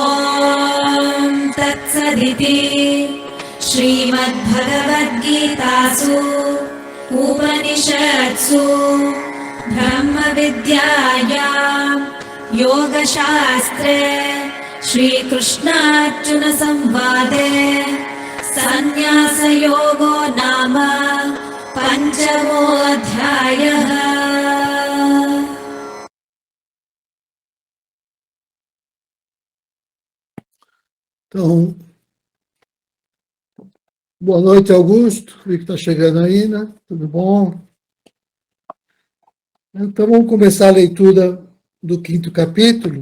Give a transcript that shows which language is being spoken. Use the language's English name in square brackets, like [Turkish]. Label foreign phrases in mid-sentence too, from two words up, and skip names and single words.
[Sanskrit] तत्सदिति श्रीमद्भगवद्गीतासु उपनिषत्सु ब्रह्मविद्यायां योगशास्त्रे श्रीकृष्णार्जुनसंवादे संन्यासयोगो नाम पञ्चमो अध्यायः. [Portuguese] Então, boa noite, Augusto. Vi que está chegando aí, né? Tudo bom? Então, vamos começar a leitura do 5º capítulo.